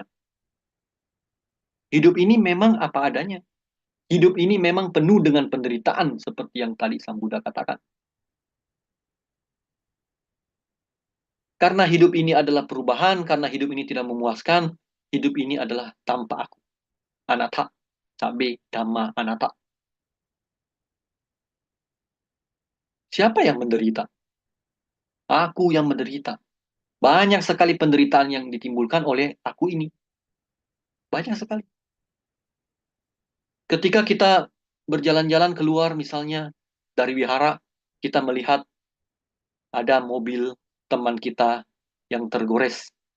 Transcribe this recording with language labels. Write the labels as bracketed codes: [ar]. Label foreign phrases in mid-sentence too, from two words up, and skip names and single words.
[id] Hidup ini memang apa adanya. Hidup ini memang penuh dengan penderitaan seperti yang tadi Sang Buddha katakan. Karena hidup ini adalah perubahan, karena hidup ini tidak memuaskan, hidup ini adalah tanpa aku. [pi] Anatta, sabe, dhamma, anatta. [id] Siapa yang menderita? Aku yang menderita. Banyak sekali penderitaan yang ditimbulkan oleh aku ini. Banyak sekali. Ketika kita berjalan-jalan keluar misalnya dari wihara, kita melihat ada mobil teman kita yang tergores.